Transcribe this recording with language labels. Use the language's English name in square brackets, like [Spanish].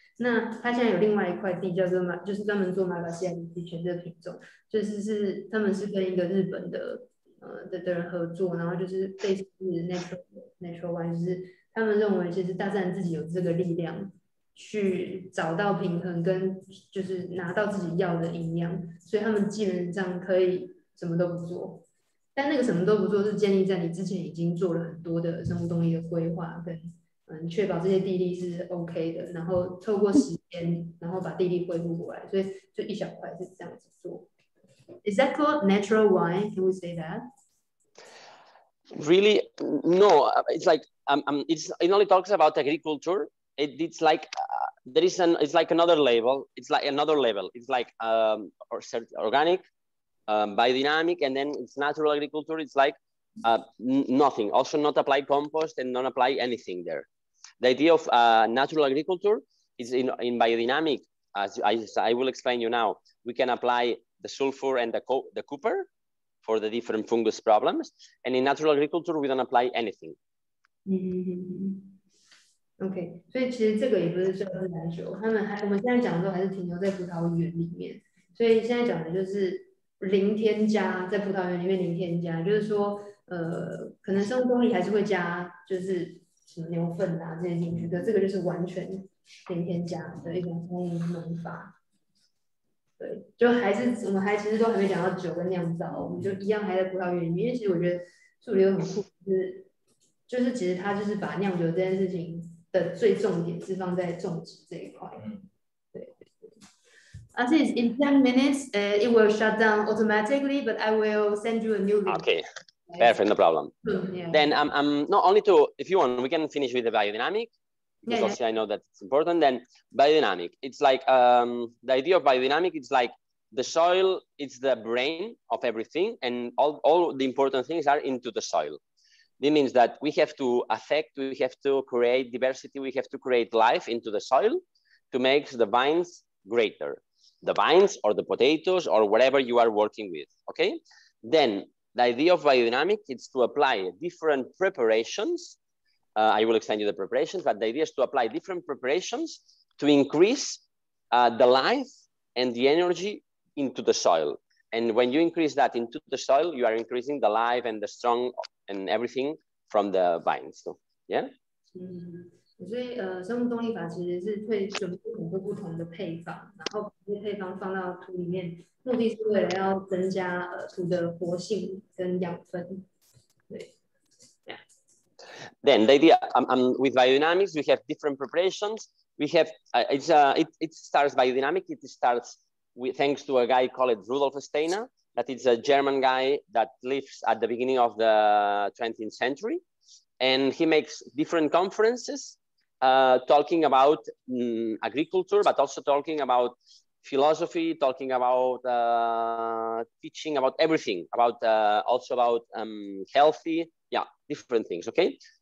[Chinese] 那他现在有另外一块地叫做就是专门做马来西亚地犬这个品种，就是他们是跟一个日本的人合作，然后就是类似 [English] natural one， [Chinese] 就是他们认为其实大自然自己有这个力量去找到平衡跟就是拿到自己要的营养，所以他们基本上可以什么都不做。但那个什么都不做是建立在你之前已经做了很多的生物动力的规划跟确保这些地力是 OK 的，然后透过时间，然后把地力恢复过来，所以就一小块是这样子做。 [English] Is that called natural wine? Can we say that? Really, no. It's like it only talks about agriculture. It's like it's like another level. It's like another level. It's like organic, biodynamic, and then it's natural agriculture. It's like nothing. Also, not apply compost and not apply anything there. The idea of natural agriculture is in biodynamic. As I will explain you now, we can apply the sulfur and the copper for the different fungus problems. And in natural agriculture, we don't apply anything. [Chinese] OK， 所以其实这个也不是叫自然酒，我们现在讲的时候还是停留在葡萄园里面，所以现在讲的就是零添加，在葡萄园里面零添加，就是说可能生物动力还是会加，就是什么牛粪啊这些进去的，这个就是完全零添加的一种农法。对，就我们其实都还没讲到酒跟酿造，我们就一样还在葡萄园里面。因为其实我觉得树林很酷，就是其实它就是把酿酒这件事情的最重点是放在种植这一块。对。 [English] Actually, in 10 minutes, it will shut down automatically, but I will send you a new link. Okay, perfect, no problem. Yeah. Then not only if you want, we can finish with the biodynamic. Because also I know that it's important. Then biodynamic, it's like the idea of biodynamic, it's like the soil, it's the brain of everything, and all the important things are into the soil. It means that we have to we have to create diversity, we have to create life into the soil to make the vines greater. The vines or the potatoes or whatever you are working with, okay? Then the idea of biodynamic is to apply different preparations. I will explain you the preparations, but the idea is to apply different preparations to increase the life and the energy into the soil. And when you increase that into the soil, you are increasing the life and the strong and everything from the vines. So, yeah. [Chinese] 所以生物动力法其实是会准备很多不同的配方，然后把这些配方放到土里面，目的是为了要增加土的活性跟养分。对。 [English] Then the idea with biodynamics, we have different preparations. We have it starts biodynamic. It starts with, thanks to a guy called Rudolf Steiner, that is a German guy that lives at the beginning of the 20th century, and he makes different conferences talking about agriculture, but also talking about philosophy, talking about teaching, about everything, about also about healthy, yeah, different things. Okay.